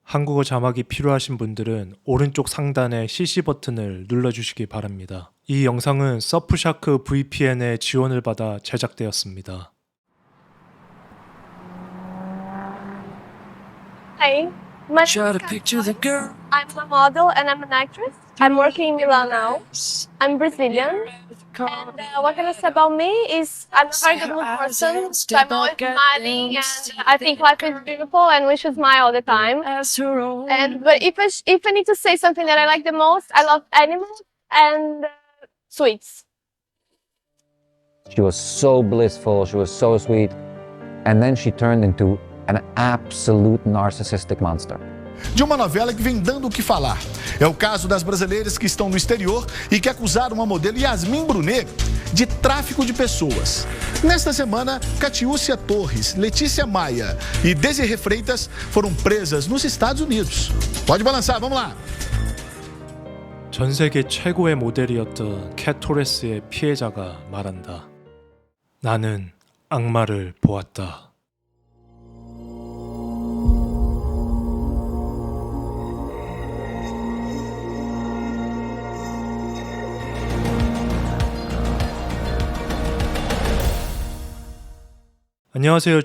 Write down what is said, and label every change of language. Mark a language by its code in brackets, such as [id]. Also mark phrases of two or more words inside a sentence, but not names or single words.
[ko] 한국어 자막이 필요하신 분들은 오른쪽 상단의 CC 버튼을 눌러주시기 바랍니다. 이 영상은 서프샤크 VPN의 지원을 받아 제작되었습니다. [en] Hi, my Try name to is picture the girl. I'm a model and I'm an actress. I'm working in Milan now. I'm Brazilian. And what can I say about me is I'm a very good mood person. So I'm always smiling and I think life is beautiful and we should smile all the time. As her own. But if I need to say something that I like the most, I love animals and sweets. She was so blissful, she was so sweet, and then she turned into an absolute narcissistic monster. [pt] De uma novela que vem dando o que falar. É o caso das brasileiras que estão no exterior e que acusaram a modelo Yasmin Brunet de tráfico de pessoas. Nesta semana, Catiúcia Torres, Letícia Maia e Desirê Freitas foram presas nos Estados Unidos. Pode balançar, vamos lá! [ko] 전 세계 최고의 모델이었던 캣 토레스의 피해자가 말한다. 나는 악마를 보았다. 안녕하세요.